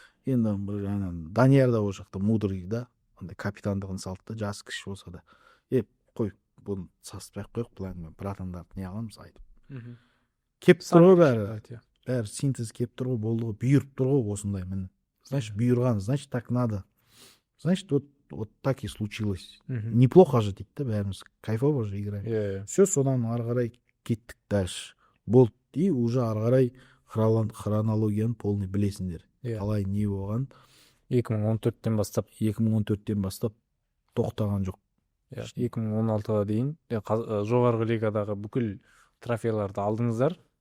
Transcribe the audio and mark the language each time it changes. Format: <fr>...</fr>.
<kk>Енді бір жағынан Данияр да ол жақта мудрый да, андай капитандығын салды да, жасы кіші болса да. Қой, бұны саспай қойық, бұлай братандарды не қыламыз айтып. Кеп тұр ғой бәрі синтез кеп тұр ғой, болды ғой, бұйырып тұр ғой осындай міне.</kk> <ru>Значит, бұйырған, значит, так надо. Значит, вот так и случилось. Неплохо же</ru> <kk>дейді да, бәріміз</kk> <ru>кайфово же играем.</ru> <kk>Все, содан ары қарай кеттік дальше. Болды, и уже ары қарай хронологияны полный білесіңдер. Қалай не болған. 2014-тен бастап тоқтаған жоқ. 2016-ға дейін жоғарғы лигадағы бүкіл трофейларды алдыңыздар.</kk>